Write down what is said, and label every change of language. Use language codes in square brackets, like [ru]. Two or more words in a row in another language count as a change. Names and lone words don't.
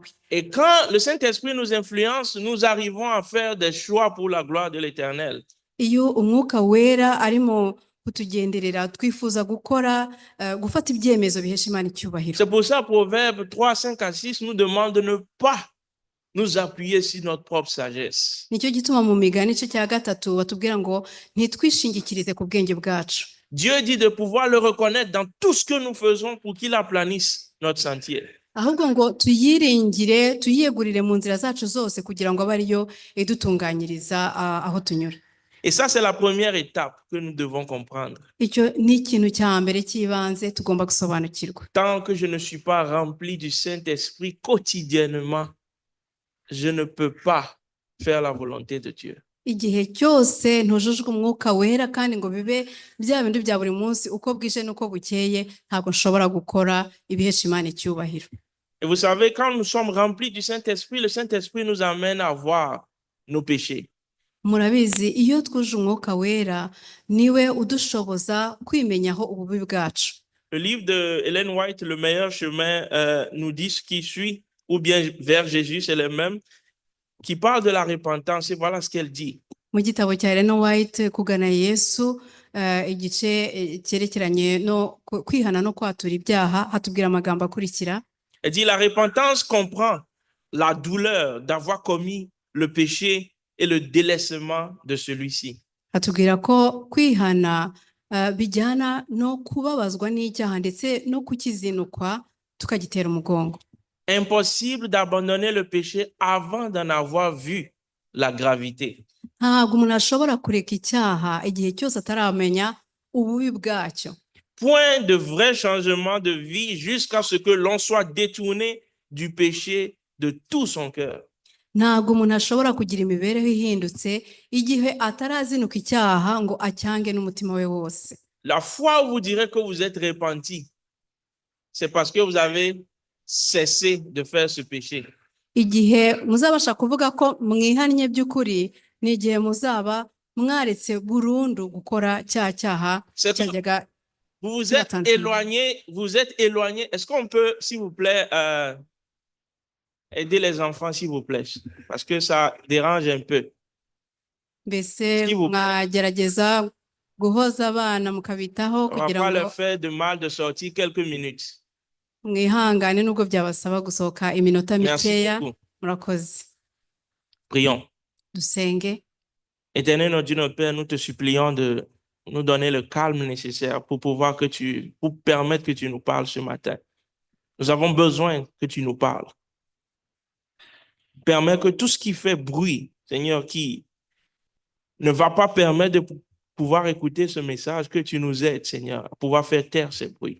[fr] Et quand le Saint-Esprit nous influence, nous arrivons à faire des choix pour la gloire de l'Éternel. [rw] Iyo umwuka wera arimo kutugenderera, twifuza gufata ibyemezo bihesha Imana icyubahiro. [fr] C'est pour ça Proverbes 3, 5 à 6 nous demande de ne pas nous appuyer sur notre propre sagesse. [rw] Nicyo gituma mu Migani igice cya 3 batubwira ngo ntitwishingikirize ku bwenge bwacu. [fr] Dieu dit de pouvoir le reconnaître dans tout ce que nous faisons pour qu'il aplanisse notre sentier. [rw] Ahubwo ngo tuyiringire, tuyiyegurire mu nzira zacu zose kugira ngo abe ariyo idutunganyiriza aho tunyura. [fr] Et ça, c'est la première étape que nous devons comprendre. [rw] Icyo ni ikintu cya mbere cy'ibanze tugomba gusobanukirwa. [fr] Tant que je ne suis pas rempli du Saint-Esprit quotidiennement, je ne peux pas faire la volonté de Dieu. [rw] Igihe cyose ntujujwe umwuka wera kandi ngo bibe bya bindi bya buri munsi uko bwije n'uko bukeye, ntabwo nshobora gukora ibihesha Imana icyubahiro. [fr] Et vous savez, quand nous sommes remplis du Saint-Esprit, le Saint-Esprit nous amène à voir nos péchés. [rw] Murabizi, iyo twuje umwuka wera niwe udushoboza kwimenyaho ububi bwacu. [fr] Le livre de Ellen White, Le meilleur chemin, nous dit ce qui suit, ou bien vers Jésus, c'est le même, qui parle de la repentance, et voilà ce qu'elle dit. [rw] Mu gitabo cya Ellen White kugana Yesu, igice cyerekeranye no kwihana no kwatura ibyaha, hatubwira amagambo akurikira. [fr] Elle dit, la repentance comprend la douleur d'avoir commis le péché et le délaissement de celui-ci. [rw] Hatubwira ko kwihana bijyana no kubabazwa n'icyaha ndetse no kukizinukwa tukagitera umugongo. [fr] Impossible d'abandonner le péché avant d'en avoir vu la gravité. [rw] Ntabwo umuntu ashobora kureka icyaha igihe cyose ataramenya ububi bwacyo. [fr] Point de vrai changement de vie jusqu'à ce que l'on soit détourné du péché de tout son cœur. [rw] Ntabwo umuntu ashobora kugira imibereho ihindutse igihe atarazinuka icyaha ngo acyange n'umutima we wose. [fr] La fois où vous direz que vous êtes repenti, c'est parce que vous avez cessé de faire ce péché. [rw] igihe muzabasha kuvuga ko mwihannye by'ukuri ni igihe muzaba mwaretse burundu gukora cya cyaha [fr] C'est que [rw] cyajyaga [fr] vous vous êtes [rw] kibatandukanya. [fr] éloigné, vous êtes éloigné. Est-ce qu'on peut, s'il vous plaît, aider les enfants, s'il vous plaît, parce que ça dérange un peu. [rw] Mbese [fr] S'il vous plaît. [rw] mwagerageza guhoza abana mukabitaho [fr] On va [rw] kugira [fr] pas [rw] ngo [fr] leur faire de mal de sortir quelques minutes. [rw] mwihangane nubwo byabasaba gusohoka iminota [fr] Merci [rw] mikeya. [fr] beaucoup. [rw] Murakoze. [fr] Prions. [rw] Dusenge. [fr] Éternel notre Dieu, notre Père, nous te supplions de nous donner le calme nécessaire pour pouvoir pour permettre que tu nous parles ce matin. Nous avons besoin que tu nous parles. Permets que tout ce qui fait bruit, Seigneur, qui ne va pas permettre de pouvoir écouter ce message, que tu nous aides, Seigneur, à pouvoir faire taire ces bruits.